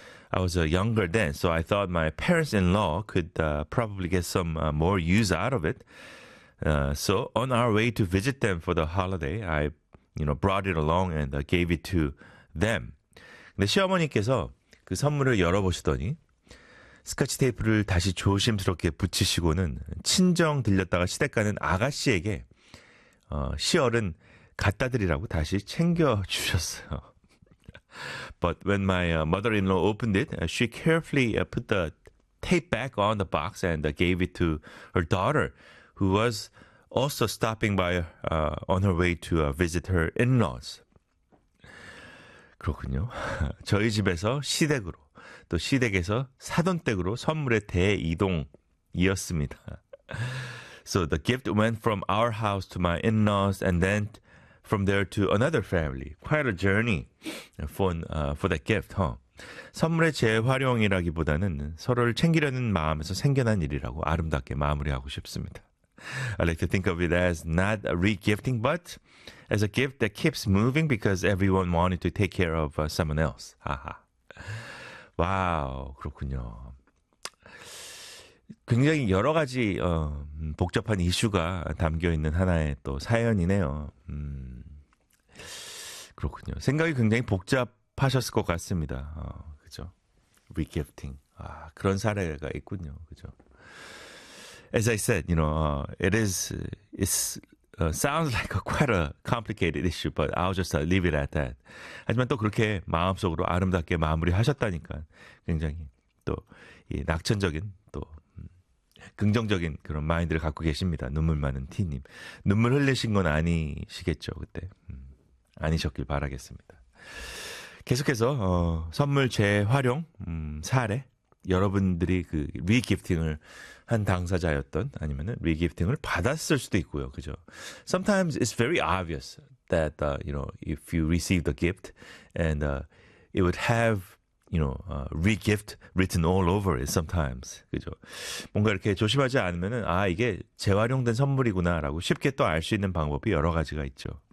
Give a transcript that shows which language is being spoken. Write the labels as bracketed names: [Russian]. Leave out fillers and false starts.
[English] I was younger then, so I thought my parents-in-law could probably get some more use out of it. So on our way to visit them for the holiday, I brought it along and gave it to them. [Korean] 근데 시어머니께서 그 선물을 열어보시더니 스카치 테이프를 다시 조심스럽게 붙이시고는 친정 들렸다가 시댁 가는 아가씨에게 시어른 갖다 드리라고 다시 챙겨주셨어요. [English] But when my mother-in-law opened it, she carefully put the tape back on the box and gave it to her daughter, who was also stopping by on her way to visit her in-laws. [Korean] 그렇군요. 저희 집에서 시댁으로, 또 시댁에서 사돈댁으로 선물의 대이동이었습니다. [English] So the gift went from our house to my in-laws and then from there to another family. Quite a journey for that gift, huh? [Korean] 선물의 재활용이라기보다는 서로를 챙기려는 마음에서 생겨난 일이라고 아름답게 마무리하고 싶습니다. [English] I like to think of it as not a re-gifting, but as a gift that keeps moving because everyone wanted to take care of someone else. [Korean] 하하. 와우, 그렇군요. 굉장히 여러 가지 복잡한 이슈가 담겨있는 하나의 또 사연이네요. 그렇군요. 생각이 굉장히 복잡하셨을 것 같습니다. 그죠? Re-gifting. 아, 그런 사례가 있군요. 그죠? [English] As I said, sounds like a quite a complicated issue, but I'll just leave it at that. [Korean] 하지만 또 그렇게 마음속으로 아름답게 마무리하셨다니까 굉장히 또 이 낙천적인 또 긍정적인 그런 마인드를 갖고 계십니다. 눈물 많은 T님. 눈물 흘리신 건 아니시겠죠, 그때. 아니셨길 바라겠습니다. 계속해서 선물 재활용 사례. 여러분들이 그 리기프팅을 한 당사자였던 아니면은 리기프팅을 받았을 수도 있고요. 그죠? [English] Sometimes it's very obvious that if you receive the gift and it would have you know, re-gift written all over it sometimes. [Korean] 그죠? 뭔가 이렇게 조심하지 않으면은 아, 이게 재활용된 선물이구나라고 쉽게 또 알 수 있는 방법이 여러 가지가 있죠.